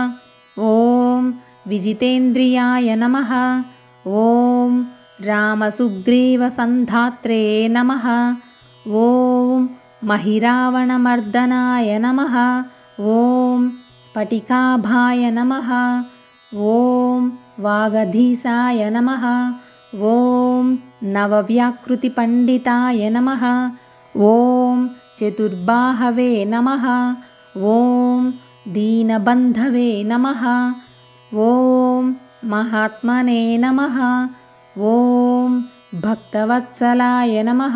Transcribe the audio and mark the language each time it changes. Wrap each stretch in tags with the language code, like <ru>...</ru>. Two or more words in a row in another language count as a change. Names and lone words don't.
<sa>ఓం విజితేంద్రియాయ నమః. ఓం రామసుగ్రీవసంధాత్రే నమః. ఓం మహిరావణమర్దనాయ నమః. ఓం స్ఫటికాభాయ నమః. ఓం వాగధీశాయ నమః. ॐ नवव्याकृतिपण्डिताय नमः। ॐ चतुर्बाहवे नमः। ॐ दीनबन्धवे नमः। ॐ महात्मने नमः। ॐ भक्तवत्सलाय नमः।</sa>